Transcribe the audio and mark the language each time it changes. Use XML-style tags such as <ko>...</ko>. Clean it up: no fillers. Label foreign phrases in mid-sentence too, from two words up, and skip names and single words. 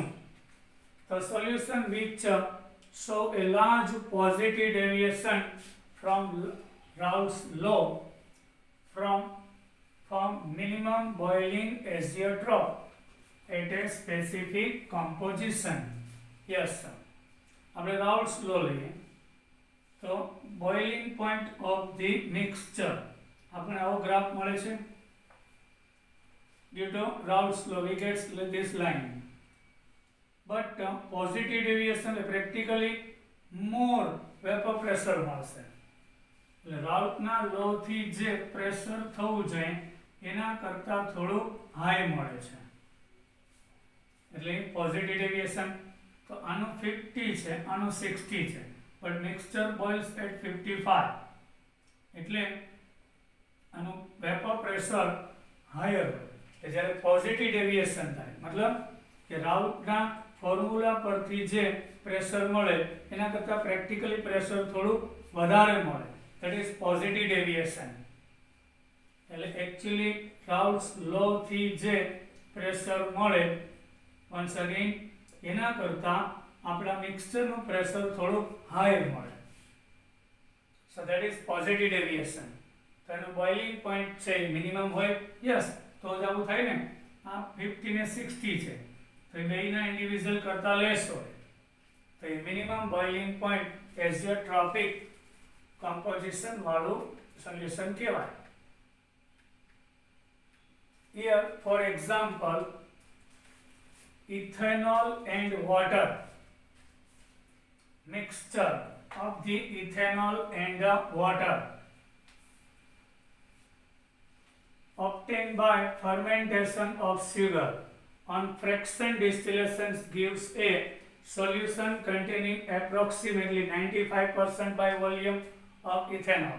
<en>The solution which show a large positive deviation from Raoult's law from minimum boiling azeotrope at a specific composition. Yes, sir. આપણે Raoult's law</en> <gu>લઈએ તો</gu> <en>boiling point of the mixture</en> <gu>આપણે આવો ગ્રાફ મળે છે.</gu> <en>Due to Raoult's law we get this line. But positive deviation practically more vapor pressure મળશે.</en> <gu>એટલે રાઉલ્ટના લો થી જે પ્રેશર થવું જોઈએ એના કરતા થોડું હાઈ મળે છે. એટલે</gu> <en>positive deviation</en> <gu>તો આનું 50 છે, આનું 60 છે,</gu> <en>but mixture boils at 55.</en> <gu>એટલે આનું</gu> <en>vapour pressure higher</en> <gu>હોય. જ્યારે</gu> <en>positive deviation</en> <gu>થાય મતલબ કે રાઉલ્ટના ફોર્મ્યુલા પરથી જે પ્રેશર મળે એના કરતાં</gu> <en>practically pressure</en> <gu>થોડું વધારે મળે.</gu> <en>That is positive deviation.</en> <gu>એટલે</gu> <en>actually Raoult's law</en> <gu>થી જે પ્રેશર મળે</gu> <en>once again</en> <gu>એના કરતાં આપણા મિક્સચરનું પ્રેશર થોડું હાઈ મળે.</gu> <en>So that is positive deviation.</en> <gu>તો એનું</gu> <en>boiling point</en> <gu>છે મિનિમમ હોય. યસ, તો જ આવું થાય ને. આ 50 ને 60 છે તો એ બેયના ઇન્ડિવિજ્યુઅલ કરતાં લેસ હોય તો એ</gu> <en>minimum boiling point azeotropic composition</en> <gu>વાળું solution કહેવાય.</gu> <en>Here for example ethanol and water mixture of the ethanol and water obtained by fermentation of sugar on fraction distillation gives a solution containing approximately 95% by volume of ethanol.</en>